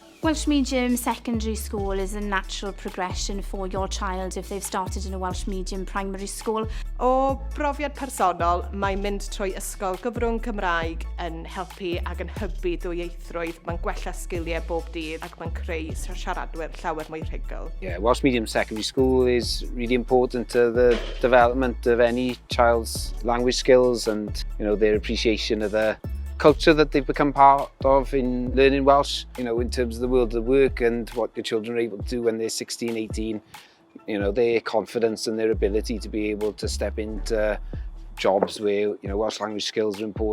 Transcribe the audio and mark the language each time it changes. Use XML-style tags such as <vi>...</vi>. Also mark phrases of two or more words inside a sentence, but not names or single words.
<en>Welsh medium secondary school is a natural progression for your child if they've started in a Welsh medium primary school.</en> <cy>O brofiad personol, mae mynd trwy ysgol gyfrwng Cymraeg yn helpu ac yn hybu dwyieithrwydd. Mae'n gwella sgiliau bob dydd ac mae'n creu siaradwyr llawer mwy rhugl.</cy> <en>Yeah, Welsh medium secondary school is really important to the development of any child's language skills and their appreciation of the culture that they've become part of in learning Welsh, in terms of the world of work and what your children are able to do when they're 16, 18, their confidence and their ability to be able to step into jobs where, Welsh language skills are important.</en>